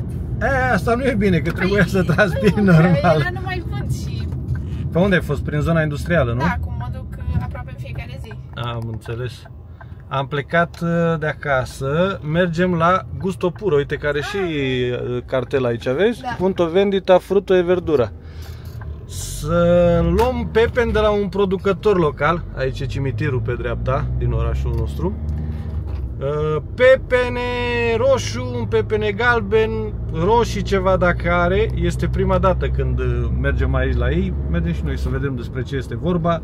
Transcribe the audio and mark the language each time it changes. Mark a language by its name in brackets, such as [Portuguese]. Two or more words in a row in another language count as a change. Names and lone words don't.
[Romanian] Asta nu e bine, că trebuia să transpiri normal. Era numai vânt și... Pe unde ai fost? Prin zona industrială, nu? Da, acum mă duc aproape în fiecare zi. Am înțeles. Am plecat de acasă, mergem la Gusto Puro, uite care și cartel aici, vezi? Da. [Italian] Punto vendita frutto e verdura. [Romanian] Să luăm pepeni de la un producător local, aici e cimitirul pe dreapta din orașul nostru. Pepene roșu, un pepene galben, roșii ceva dacă are. Este prima dată când mergem aici la ei. Mergem și noi să vedem despre ce este vorba.